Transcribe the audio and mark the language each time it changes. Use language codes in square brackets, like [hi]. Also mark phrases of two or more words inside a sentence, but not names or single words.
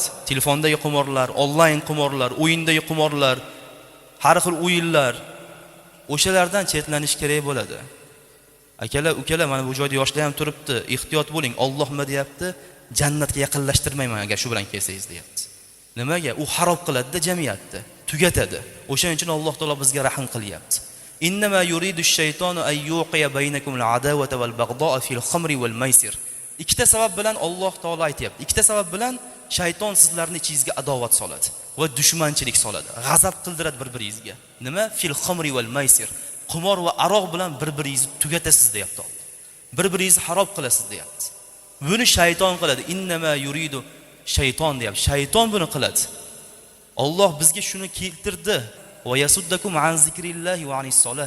[uz] Telefondagi qimorlar, onlayn qimorlar, o'yindagi qimorlar, har xil o'yinlar, o'shalardan chetlanish kerak bo'ladi. Akalar, ukalar, mana bu joyda yoshlar ham turibdi. Ehtiyot bo'ling. Alloh nima deyapti? Jannatga yaqinlashtirmayman agar shu bilan kelsangiz deyapti. Nimaga? U harob qiladi-da jamiyatni, tugatadi. O'shaning uchun Alloh taolo bizga rahim qilyapti. [ar] إنما يريد الشيطان أن يوقع بينكم العداوة والبغضاء في الخمر والميسر. [uz] Ikkita sabab bilan Alloh taolo aytayapti. Ikkita sabab bilan shayton sizlarni ichingizga adovat soladi va dushmanchilik soladi. G'azab qildiradi bir-biringizga. Nima? [ar] في الخمر والميسر. [uz] Qimor va aroq bilan bir-biringizni tugatasiz deyapti. Bir-biringizni harob qilasiz deyapti. Buni shayton qiladi. [ar] إنما يريد الشيطان [uz] deyapti. Shayton buni qiladi. Alloh bizga shuni keltirdi. [ar] ويصدكم عن ذكر الله وعن الصلاة.